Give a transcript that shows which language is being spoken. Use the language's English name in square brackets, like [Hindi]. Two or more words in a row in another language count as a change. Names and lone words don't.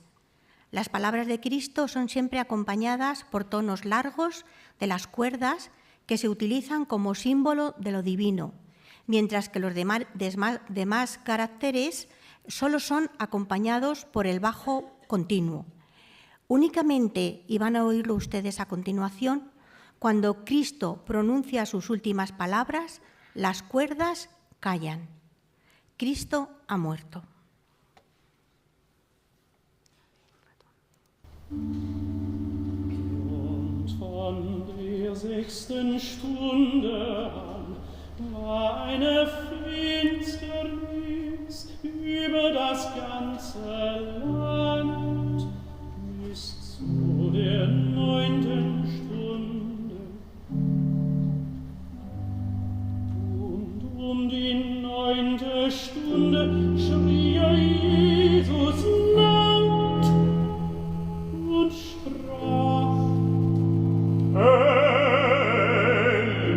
[Spanish] Las palabras de Cristo son siempre acompañadas por tonos largos de las cuerdas que se utilizan como símbolo de lo divino, mientras que los demás caracteres solo son acompañados por el bajo continuo. Únicamente, y van a oírlo ustedes a continuación, cuando Cristo pronuncia sus últimas palabras, las cuerdas callan. Cristo ha muerto. [German] Und von der 6. Stunde an war eine Finsternis über das ganze Land bis zu der 9. Stunde. Und um die 9. Stunde schrie Jesus laut und sprach: Eli,